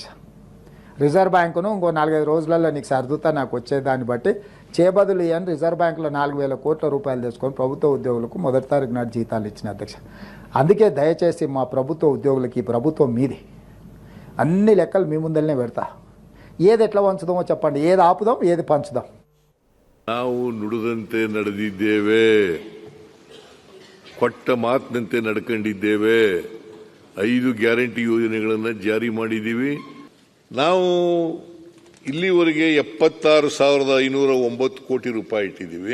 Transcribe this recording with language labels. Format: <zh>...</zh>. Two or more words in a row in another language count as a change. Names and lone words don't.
<te>రిజర్వ్ బ్యాంకును ఇంకో 4-5 రోజులలో నీకు సర్దుతా నాకు వచ్చేదాన్ని బట్టి చేబదులు ఇవ్వని రిజర్వ్ బ్యాంకులో 4,000 కోట్ల రూపాయలు తెచ్చుకొని ప్రభుత్వ ఉద్యోగులకు మొదటి తారీఖు నాడు జీతాలు ఇచ్చిన అధ్యక్ష. అందుకే దయచేసి మా ప్రభుత్వ ఉద్యోగులకి ఈ ప్రభుత్వం మీది, అన్ని లెక్కలు మీ ముందరనే పెడతా. ఏది ఎట్లా పంచుదామో చెప్పండి, ఏది ఆపుదాం, ఏది పంచుదాం.</te> <kn>ನಾವು ನುಡಿದಂತೆ ನಡೆದಿದ್ದೇವೆ, ಕೊಟ್ಟ ಮಾತಿನಂತೆ ನಡ್ಕೊಂಡಿದ್ದೇವೆ. 5 ಗ್ಯಾರಂಟಿ ಯೋಜನೆಗಳನ್ನು ಜಾರಿ ಮಾಡಿದ್ದೀವಿ. ನಾವು ಇಲ್ಲಿವರೆಗೆ 76,509 ಕೋಟಿ ರೂಪಾಯಿ ಇಟ್ಟಿದ್ದೀವಿ.</kn>